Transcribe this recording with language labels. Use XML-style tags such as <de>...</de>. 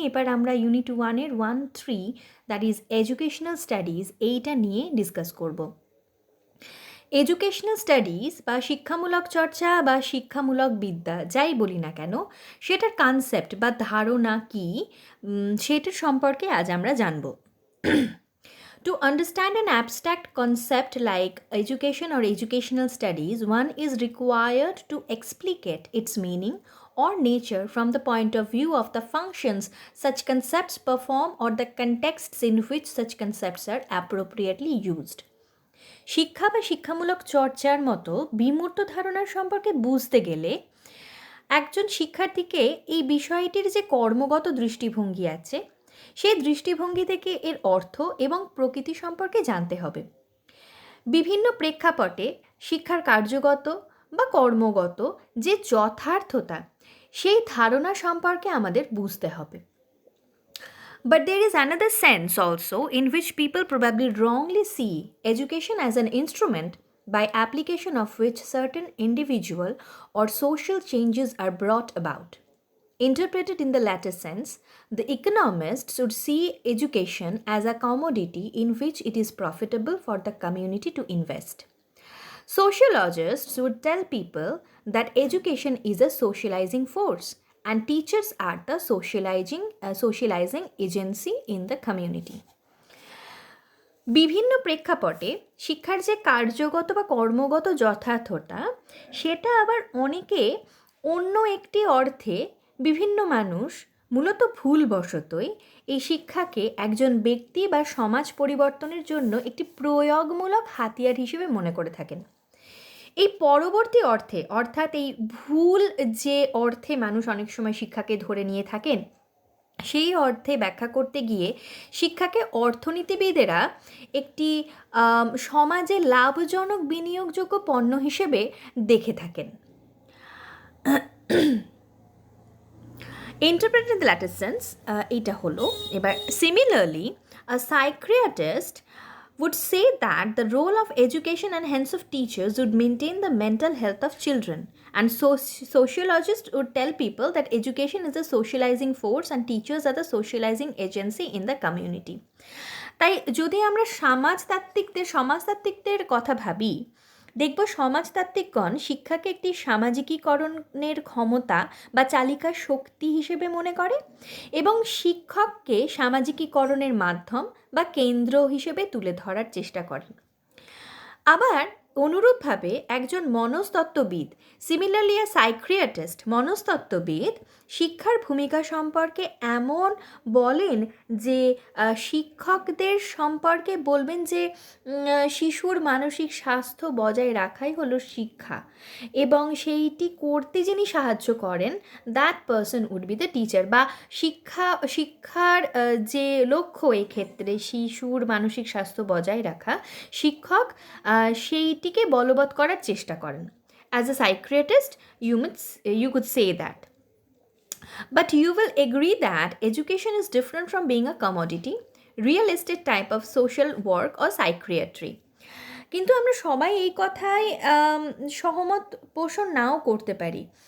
<bn>এবার আমরা unit 1-এর 1-3 that is educational studies এইটা নিয়ে ডিসকাস করব। এডুকেশনাল স্টাডিজ বা শিক্ষামূলক চর্চা বা শিক্ষামূলক বিদ্যা যাই বলি না কেন, সেটার কনসেপ্ট বা ধারণা কী সেটার সম্পর্কে আজ আমরা জানব।</bn> <en>To understand an abstract concept like education or educational studies, one is required to explicate its meaning or nature from the point of view of the functions such concepts perform or the contexts in which such concepts are appropriately used.</en> <bn>শিক্ষা বা শিক্ষামূলক চর্চার মতো বিমূর্ত ধারণার সম্পর্কে বুঝতে গেলে একজন শিক্ষার্থীকে এই বিষয়টির যে কর্মগত দৃষ্টিভঙ্গি আছে সেই দৃষ্টিভঙ্গি থেকে এর অর্থ এবং প্রকৃতি সম্পর্কে জানতে হবে। বিভিন্ন প্রেক্ষাপটে শিক্ষার কার্যগত বা কর্মগত যে যথার্থতা সেই ধারণা সম্পর্কে আমাদের বুঝতে হবে।</bn> <en>But there is another sense also in which people probably wrongly see education as an instrument by application of which certain individual or social changes are brought about. Interpreted in the latter sense, the economists would see education as a commodity in which it is profitable for the community to invest. Sociologists would tell people that education is a socializing force and teachers are the socializing agency in the community.</en> <bn>বিভিন্ন প্রেক্ষাপটে শিক্ষার যে কার্যগত বা কর্মগত যথার্থতা সেটা আবার অনেকে অন্য একটি অর্থে বিভিন্ন মানুষ মূলত ভুলবশতই এই শিক্ষাকে একজন ব্যক্তি বা সমাজ পরিবর্তনের জন্য একটি প্রয়োগমূলক হাতিয়ার হিসেবে মনে করে থাকেন। এই পরবর্তী অর্থে অর্থাৎ এই ভুল যে অর্থে মানুষ অনেক সময় শিক্ষাকে ধরে নিয়ে থাকেন সেই অর্থে ব্যাখ্যা করতে গিয়ে শিক্ষাকে অর্থনীতিবিদেরা একটি সমাজে লাভজনক বিনিয়োগযোগ্য পণ্য হিসেবে দেখে থাকেন।</bn> <en>Interpreted in the latter sense,</en> <bn>এটা হলো এবার</bn> <en>similarly a psychiatrist would say that the role of education and hence of teachers would maintain the mental health of children, and sociologists would tell people that education is a socializing force and teachers are the socializing agency in the community.</en> <bn>তাই যদি আমরা সমাজতাত্ত্বিকদের কথা ভাবি, দেখব সমাজতাত্ত্বিকগণ শিক্ষাকে একটি সামাজিকীকরণের ক্ষমতা বা চালিকা শক্তি হিসেবে মনে করে এবং শিক্ষককে সামাজিকীকরণের মাধ্যম বা কেন্দ্র হিসেবে তুলে ধরার চেষ্টা করেন। আবার অনুরূপভাবে একজন মনস্তত্ত্ববিদ,</bn> <en>similarly a psychiatrist,</en> <bn>মনস্তত্ত্ববিদ শিক্ষার ভূমিকা সম্পর্কে এমন বলেন যে শিক্ষকদের সম্পর্কে বলবেন যে শিশুর মানসিক স্বাস্থ্য বজায় রাখাই হলো শিক্ষা এবং সেইটি করতে যিনি সাহায্য করেন</bn> <en>That person would be the teacher.</en> <bn>বা শিক্ষার যে লক্ষ্য এক্ষেত্রে শিশুর মানসিক স্বাস্থ্য বজায় রাখা, শিক্ষক সেইটিকে বলবৎ করার চেষ্টা করেন।</bn> <en>As a psychiatrist, you could say that. But you will agree that education is different from being a commodity, real estate type of social work or psychiatry.</en> <bn>কিন্তু আমরা সবাই এই কথায় সহমত পোষণ নাও করতে পারি।</bn>